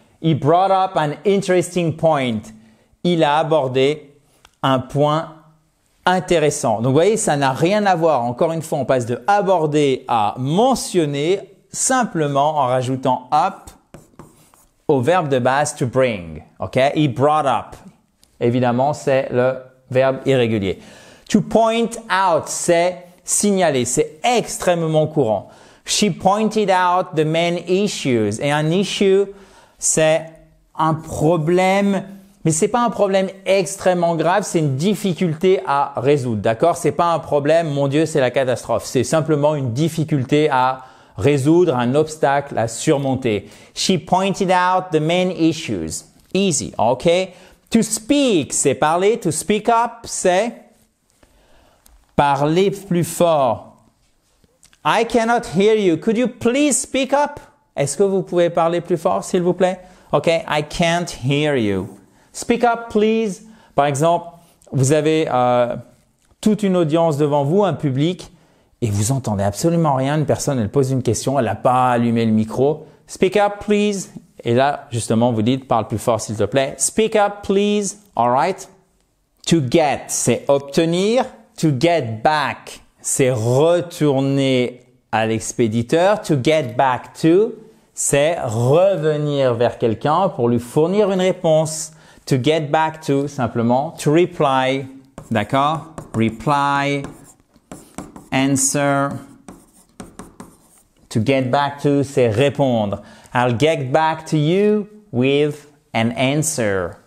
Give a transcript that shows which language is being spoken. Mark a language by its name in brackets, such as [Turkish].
[English] He brought up an interesting point. [French] Il a abordé un point intéressant. Donc vous voyez, ça n'a rien à voir. Encore une fois, on passe de aborder à mentionner simplement en rajoutant up au verbe de base to bring. OK? [English] He brought up. [French] Évidemment, c'est le verbe irrégulier. To point out, c'est signaler. C'est extrêmement courant. [English] She pointed out the main issues. [French] Et un issue, c'est un problème, mais c'est pas un problème extrêmement grave, c'est une difficulté à résoudre. D'accord? C'est pas un problème, mon Dieu, c'est la catastrophe. C'est simplement une difficulté à résoudre, un obstacle à surmonter. [English] She pointed out the main issues. [French] Easy, ok? To speak, c'est parler. To speak up, c'est parler plus fort. [English] I cannot hear you. Could you please speak up? [French] Est-ce que vous pouvez parler plus fort, s'il vous plaît? Ok, [English] I can't hear you. Speak up, please. [French] Par exemple, vous avez toute une audience devant vous, un public, et vous entendez absolument rien. Une personne, elle pose une question, elle n'a pas allumé le micro. [English] Speak up, please. [French] Et là, justement, vous dites, parle plus fort, s'il te plaît. [English] Speak up, please. All right? [French] To get, c'est obtenir. To get back, c'est retourner à l'expéditeur. To get back to, c'est revenir vers quelqu'un pour lui fournir une réponse. [English] To get back to, simplement, to reply. D'accord? Reply. Answer. [French] To get back to, c'est répondre. [English] I'll get back to you with an answer.